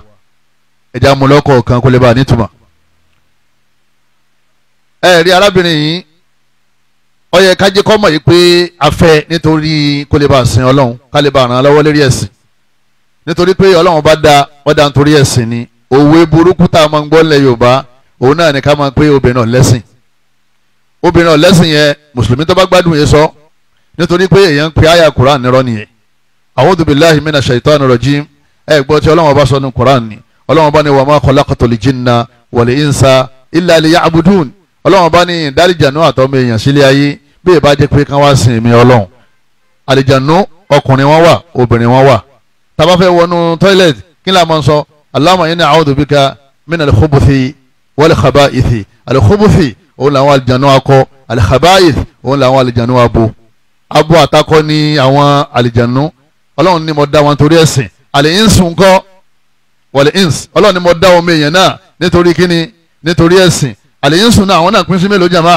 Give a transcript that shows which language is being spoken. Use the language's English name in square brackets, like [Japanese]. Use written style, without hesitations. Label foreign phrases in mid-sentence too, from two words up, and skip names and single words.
[Yoruba] Ẹja mú lọ́kọ̀ kan kó lè bá a nítumọ̀. Rí arábìnrin yìí ó yẹ ká jẹ́ kó mọ̀ yìí pé a fẹ́ nítorí kó lè bá a sin Ọlọ́run, ká lè bá a ràn án lọ́wọ́ lérí ẹ̀sìn. Nítorí pé Ọlọ́run bá dá ọ̀dà nítorí ẹ̀sìn ni. Òwe burúkú tá a máa ń gbọ́ nílẹ̀ Yorùbá òun náà ni ká máa pé obìnrin ọ̀lẹ́sìn. Obìnrin ọ̀lẹ́sìn yẹn mùsùlùmí tó bá gbádùn yẹn sọ nítorí pé èèyàn ń pe àyà Quran nírọ́ nìyẹn. [Arabic] أعوذ بالله من الشيطان الرجيم. [Yoruba] Gbọ́ tí Ọlọ́run bá sọ ní Quran ni Ọlọ́run bá ní [Arabic] وما خلقت الجن والإنس إلا ليعبدون. [Yoruba] Ọlọ́run bá ní ìdáríjànú àtọ́mọ èèyàn sílé ayé bí ìbá jẹ́ pé kán wá sin èmi Ọlọ́run. Àlìjànú ọkùnrin wọn wà obìnrin wọn wà. Tá bá fẹ́ wọnú toilet kí la máa ń sọ? [Arabic] اللهم إني أعوذ بك من الخبث والخبائث. [Yoruba] Al-khubuthi òun làwọn àlìjànú akọ, al-khaba'ith òun làwọn àlìjànú abo. Abo àtakọ ní àwọn àlìjànú. Ọlọ́run ní mo dá wọn torí ẹ̀sìn. Al-insu ńkọ́ wal-ins. Ọlọ́run ní mo dá ọmọ èèyàn náà nítorí kíni? Nítorí ẹ̀sìn. Al-insu náà àwọn náà pín sí mélòó jàmá?